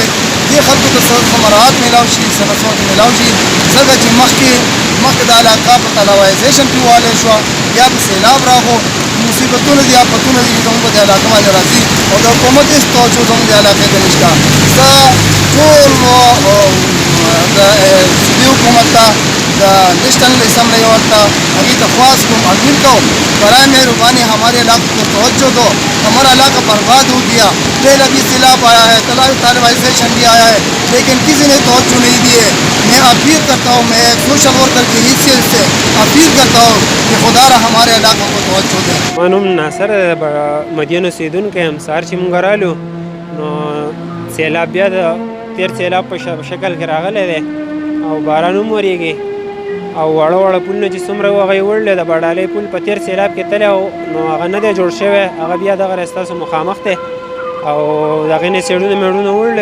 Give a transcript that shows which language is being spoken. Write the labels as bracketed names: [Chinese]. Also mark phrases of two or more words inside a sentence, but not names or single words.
[Pashto] دې خلکو ته څه مراعات میلاو شي، څه نصوت میلاو شي ځکه چې مخکې د علاقه په تلاوایزیشن کې والی شوه، بیا په سیلاب راغو. مصیبتونه دي، آفتونه دي چې زموږ په دې علاقه باندې راځي او د حکومت هېڅ توجه زموږ د علاقې ته نشته. زه ټول د صوبې حکومت ته د نیشنل اسمبلی ورته هغې ته خواست کوم اپیل کوم [Urdu] برائے مہربانی ہمارے علاقے کو توجہ دو. ہمارا علاقہ برباد ہو گیا. پہلے بھی سیلاب آیا ہے، طالبائزیشن بھی آیا ہے لیکن کسی نے توجہ نہیں دی ہے. میں اپیل کرتا ہوں، میں ایک سوشل ورکر کی حیثیت سے اپیل کرتا ہوں کہ خدا را ہمارے علاقوں کو توجہ دیں. [Pashto] ما نوم ناصر مدین اوسېدونکی یم. سهار چې مونږ رالو نو سیلاب بیا د تېر سیلاب په شکل کې راغلی دی او باران هم ورېږي او واړه واړه پلونه چې څومره وو هغه یې وړلی. د باډالۍ پل په تېر سیلاب کې تللی نو هغه نه دی جوړ شوی، هغه بیا دغه ستاسو مخامخ دی او د هغې نه سیډونه میډونه وړلی.